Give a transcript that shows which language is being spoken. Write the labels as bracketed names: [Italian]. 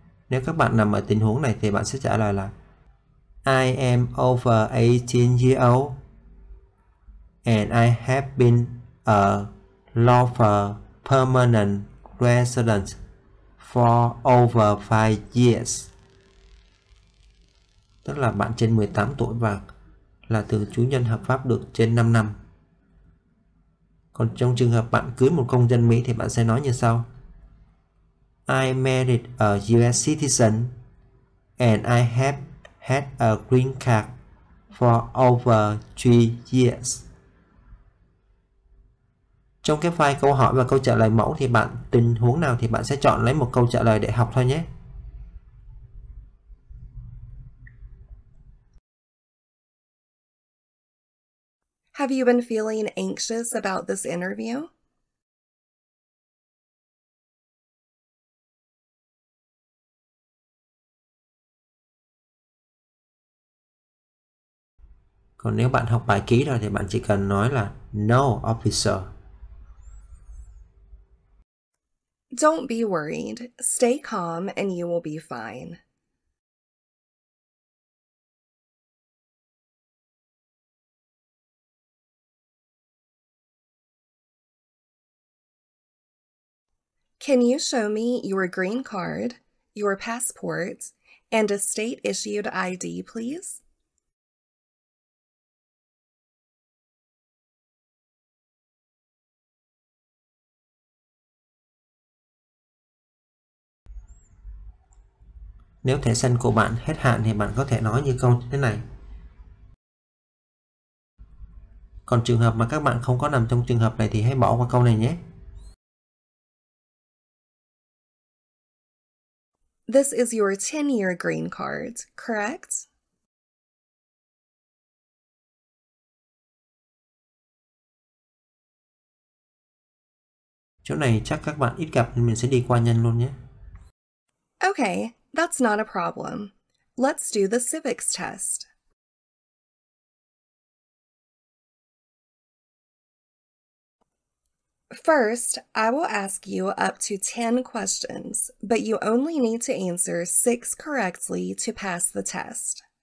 [Vietnamese] Nếu các bạn nằm ở tình huống này thì bạn sẽ trả lời là [English] I am over 18 years old and I have been a lawful permanent resident for over 5 years. [Vietnamese] Tức là bạn trên 18 tuổi và là thường trú nhân hợp pháp được trên 5 năm. Còn trong trường hợp bạn cưới một công dân Mỹ thì bạn sẽ nói như sau. [English] I married a US citizen and I have had a green card for over 3 years. [Vietnamese] Trong cái file câu hỏi và câu trả lời mẫu thì tình huống nào thì bạn sẽ chọn lấy một câu trả lời để học thôi nhé. [English] Have you been feeling anxious about this interview? [Vietnamese] Còn nếu bạn học bài kỹ rồi thì bạn chỉ cần nói là [English] No, officer. Don't be worried. Stay calm and you will be fine. Can you show me your green card, your passport, and a state-issued ID, please? [Vietnamese] Nếu thẻ xanh của bạn hết hạn thì bạn có thể nói như câu thế này. Còn trường hợp mà các bạn không có nằm trong trường hợp này thì hãy bỏ qua câu này nhé. [English] This is your 10-year green card, correct? [Vietnamese] Chỗ này chắc các bạn ít gặp nên mình sẽ đi qua nhanh luôn nhé. [English] Okay, that's not a problem. Let's do the civics test. First, I will ask you up to 10 questions, but you only need to answer 6 correctly to pass the test.